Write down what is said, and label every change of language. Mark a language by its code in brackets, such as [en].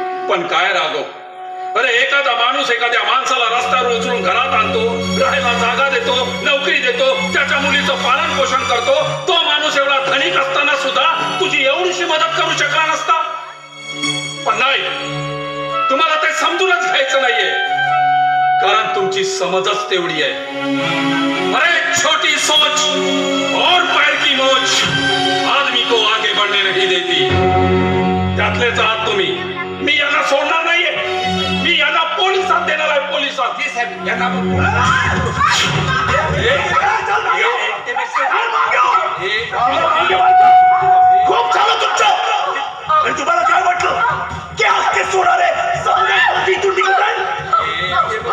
[mr] पण काय राघव, अरे एखादा माणूस एखाद्या माणसाला रस्त्यावर उचलून घरात आणतो, राहायला जागा देतो, नोकरी देतो, त्याच्या मुलीचं पालन पोषण करतो. तो माणूस एवढा धनिक असताना सुद्धा तुझी एवढीशी मदत करू शकला नसता. पण नाही, तुम्हाला ते समजूनच घ्यायचं नाहीये, कारण तुमची समजच तेवढी आहे. [hi] अरे छोटी सोच और पैर की मोच आदमी को आगे बढ़ने नहीं देती. [mr] त्यातलेच आहात तुम्ही. मी यांना सोडणार नाहीये. मी यांना पोलिसात देणार आहे, पोलिसात. यांना खूप झालं तुमचं. आणि तुम्हाला काय वाटलं की आज ते सोडारे तिथून निघून जाईल?